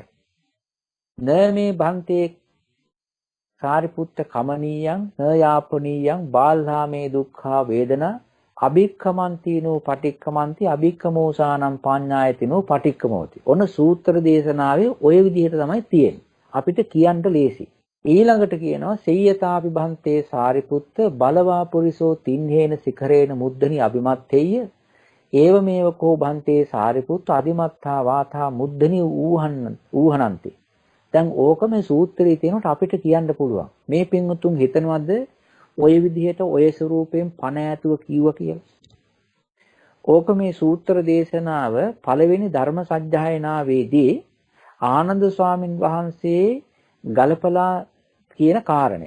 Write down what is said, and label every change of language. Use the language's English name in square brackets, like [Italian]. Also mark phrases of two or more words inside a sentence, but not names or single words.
[Pali] න මේ භන්තේ සාරිපුත්ත කමනීයං න යාපනීයං බාල්හාමේ දුක්ඛා වේදනා අභික්ඛමන්තිනෝ පටික්ඛමන්ති අභික්ඛමෝසානම් පඤ්ඤායතිනෝ පටික්ඛමෝති. [Sinhala] ඔන්න සූත්‍ර දේශනාවේ ඔය විදිහට තමයි තියෙන්නේ. අපිට කියන්න ලේසි. ඊළඟට කියනවා [Pali] සෙය්‍යතාපි භන්තේ සාරිපුත්ත බලවා පුරිසෝ තින්හේන සිඛරේන මුද්දනි අභිමත්තේය ඒව මේව කෝ භන්තේ සාරිපුත්ත අදිමත්තා වාතා මුද්දනි ඌහනන්ති. [Sinhala] දැන් ඕක මේ සූත්‍රයේ තියෙනට අපිට කියන්න පුළුවන්. මේ පින්වුතුන් හිතනවද ඔය විදිහට ඔය ස්වරූපයෙන් පණ ඈතුව කිව්වා කියලා? ඕක මේ සූත්‍ර දේශනාව පළවෙනි ධර්ම සජ්ජායනාවේදී ආනන්ද ස්වාමින් වහන්සේ ගලපලා කියන කාරණය.